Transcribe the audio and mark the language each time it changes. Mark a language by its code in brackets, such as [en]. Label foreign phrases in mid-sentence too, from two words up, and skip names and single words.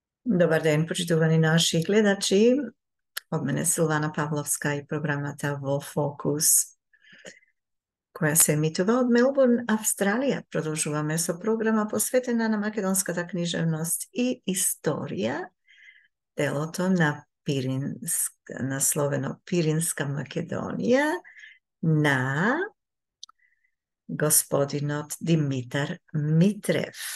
[mk] Добар ден, почитувани наши гледачи. Од мене Силвана Павловска и програма Во Фокус, која се емитује од Мелбурн, Австралија. Продолжуваме со програма посветена на македонската книжевност и историја, делото на насловено Пиринска Македонија на господинот Димитар Митрев.